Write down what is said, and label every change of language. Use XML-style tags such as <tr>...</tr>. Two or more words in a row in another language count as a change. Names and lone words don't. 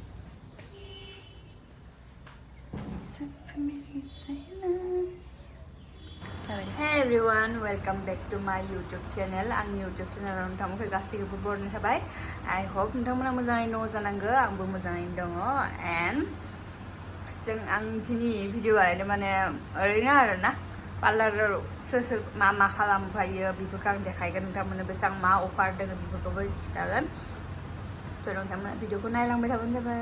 <en>Hey everyone, welcome back to my YouTube channel.</en> <brx>आंनि</brx> <en>YouTube channel</en> <brx>आव नोंथांमोनखौ गासैखौबो बरायनाय थाबाय.</brx> <en>I hope</en> <brx>नोंथांमोना मोजाङैनो दङ जानांगौ. आंबो मोजाङैनो दङ. And आं दिनै भिडिअ बानायदों माने ओरैनो आरोना</brx> <en>पार्लाराव</en> <brx>सोर मा खालामफायो बेफोरखौ आं देखायगोन नोंथांमोननो बेसेबां मा अफार दङ बेफोरखौबो खिथागोन. स' नोंथांमोना भिडिअखौ नायलांबाय थाबानो जाबाय.</brx>